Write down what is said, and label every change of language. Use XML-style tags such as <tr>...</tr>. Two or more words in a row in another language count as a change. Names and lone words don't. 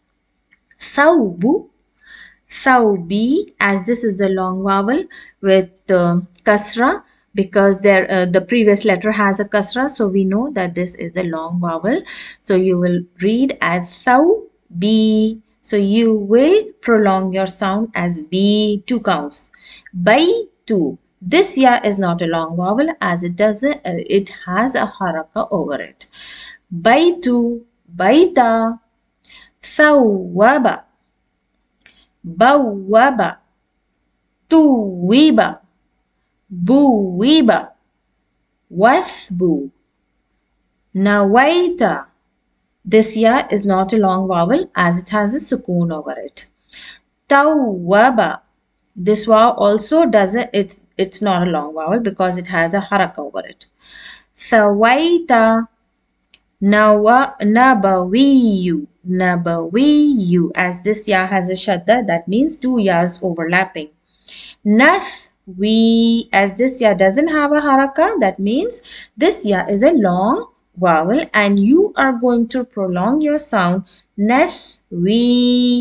<ar>ثوبُ، ثوبِ,</ar> <en>as this is a long vowel with kasra because the previous letter has a kasra, so we know that this is a long vowel. So you will read as thawbi. So you will prolong your sound as b, 2 counts. Baitu. This ya is not a long vowel as it doesn't. It has a haraka over it.</en> <ar>بيتُ، بيتَ، ثوّبَ، بوّبَ، تُوِبَ، بُوِبَ، وثْبُ، نويتَ.</ar> <en>This ya is not a long vowel as it has a sukoon over it. Tawwaba. This wow also doesn't, it's not a long vowel because it has a haraka over it.</en> <ar>ثويتَ. نبويُّ.</ar> <en>Nabawiyu. As this ya has a shadda, that means 2 yas overlapping. Nathwi. As this ya doesn't have a haraka, that means this ya is a long vowel and you are going to prolong your sound nathwi.</en>